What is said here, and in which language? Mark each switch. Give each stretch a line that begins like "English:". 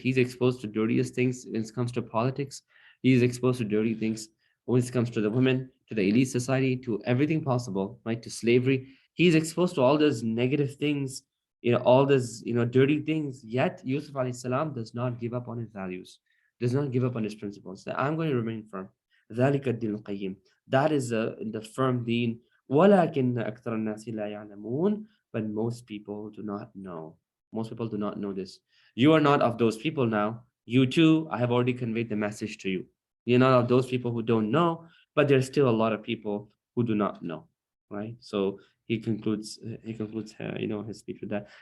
English: He's exposed to dirtiest things when it comes to politics. He's exposed to dirty things when it comes to the women, to the elite society, to everything possible, right? To slavery. He's exposed to all those negative things, all those, dirty things. Yet Yusuf alayhi salam does not give up on his values, does not give up on his principles. That I'm going to remain firm.
Arabic: ذلك الدين القيم.
English: That is the firm deen.
Arabic: ولكن أكثر الناس لا يعلمون.
English: But most people do not know. Most people do not know this. You are not of those people now. You too, I have already conveyed the message to you. You're not of those people who don't know, but there's still a lot of people who do not know, right? So he concludes his speech with that.